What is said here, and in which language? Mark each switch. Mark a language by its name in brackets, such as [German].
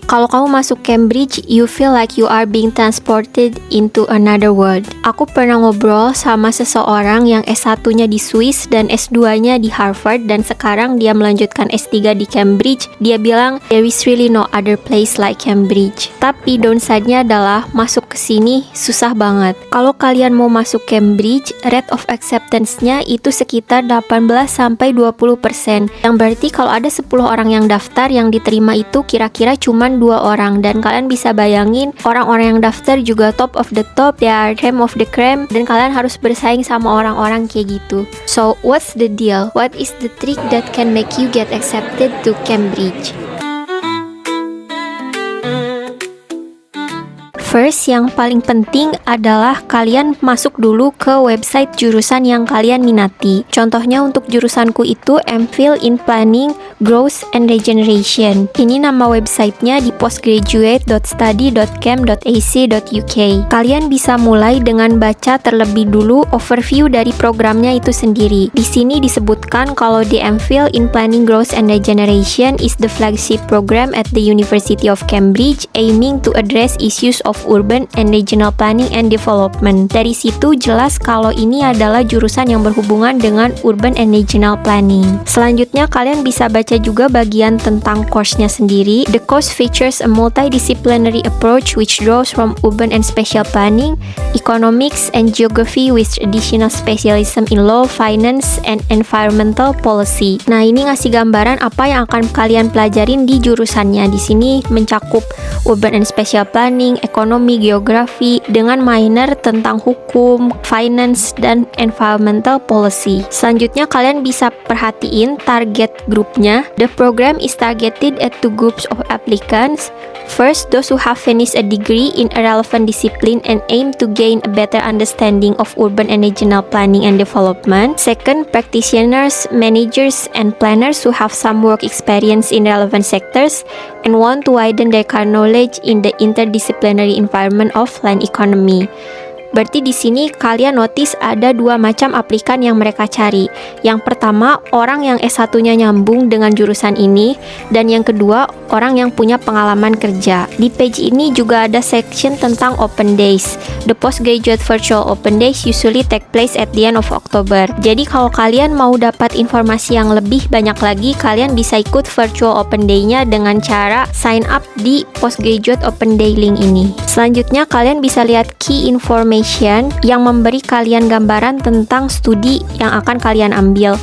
[Indonesian] Kalau kamu masuk Cambridge, [English] you feel like you are being transported into another world. [Indonesian] Aku pernah ngobrol sama seseorang yang S1-nya di Swiss dan S2-nya di Harvard, dan sekarang dia melanjutkan S3 di Cambridge. Dia bilang, [English] there is really no other place like Cambridge. [Indonesian] Tapi downside-nya adalah masuk ke sini susah banget. Kalau kalian mau masuk Cambridge, rate of acceptance-nya itu sekitar 18-20%. Yang berarti kalau ada 10 orang yang daftar, yang diterima itu kira-kira cuman 2 orang. Dan kalian bisa bayangin, orang-orang yang daftar juga [English] top of the top, they are creme of the creme, [Indonesian] dan kalian harus bersaing sama orang-orang kayak gitu. [English] So, what's the deal? What is the trick that can make you get accepted to Cambridge? [Indonesian] First, yang paling penting adalah kalian masuk dulu ke website jurusan yang kalian minati. Contohnya untuk jurusanku itu MPhil in Planning, Growth and Regeneration. Ini nama websitenya di postgraduate.study.cam.ac.uk. Kalian bisa mulai dengan baca terlebih dulu overview dari programnya itu sendiri. Di sini disebutkan kalau [English] the MPhil in Planning, Growth and Regeneration is the flagship program at the University of Cambridge aiming to address issues of urban and regional planning and development. [Indonesian] Dari situ jelas kalau ini adalah jurusan yang berhubungan dengan urban and regional planning. Selanjutnya kalian bisa baca juga bagian tentang course-nya sendiri. [English] The course features a multidisciplinary approach which draws from urban and spatial planning, economics and geography with additional specialism in law, finance, and environmental policy. [Indonesian] Nah, ini ngasih gambaran apa yang akan kalian pelajarin di jurusannya. Di sini mencakup urban and spatial planning, ekonomi, geografi, dengan minor tentang hukum, finance, dan environmental policy. Selanjutnya kalian bisa perhatiin target grupnya. [English] The program is targeted at 2 groups of applicants. First, those who have finished a degree in a relevant discipline and aim to gain a better understanding of urban and regional planning and development. Second, practitioners, managers, and planners who have some work experience in relevant sectors and want to widen their current knowledge in the interdisciplinary environment of land economy. [Indonesian] Berarti di sini kalian notice ada 2 macam aplikan yang mereka cari. Yang pertama, orang yang S1-nya nyambung dengan jurusan ini, dan yang kedua, orang yang punya pengalaman kerja. Di page ini juga ada section tentang open days. [English] The postgraduate virtual open days usually take place at the end of October. [Indonesian] Jadi kalau kalian mau dapat informasi yang lebih banyak lagi, kalian bisa ikut virtual open day-nya dengan cara sign up di postgraduate open day link ini. Selanjutnya kalian bisa lihat key information yang memberi kalian gambaran tentang studi yang akan kalian ambil.